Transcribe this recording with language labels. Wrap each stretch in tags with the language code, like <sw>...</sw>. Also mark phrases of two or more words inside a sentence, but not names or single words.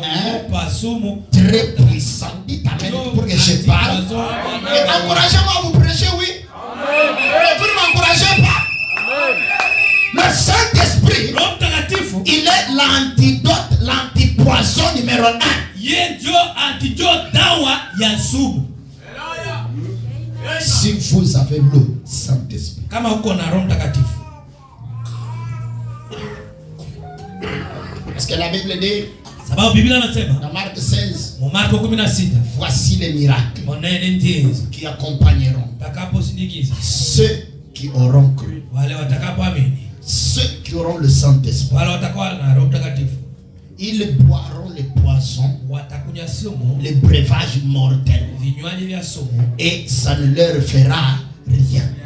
<fr>Très puissant. Dites amen pour que je parle. Et encouragez-moi à vous prêcher, oui. Vous ne m'encouragez pas. Le Saint-Esprit, il est l'antidote, l'antipoison numéro 1.</fr> <sw>Yenjo antijo dawa ya sumu.</sw> <fr>Si vous avez le Saint-Esprit.</fr> <sw>Kama uko na Roho Mtakatifu.</sw> <fr>Parce que la Bible dit</fr> <sw>sababu Biblia inasema</sw> <fr>dans Marc 16,</fr> <sw>Marko 16,</sw> <fr>voici les miracles qui accompagneront ceux qui auront cru. Ceux qui auront le Saint-Esprit. Ils boiront les poissons, les breuvages mortels, et ça ne leur fera rien.</fr>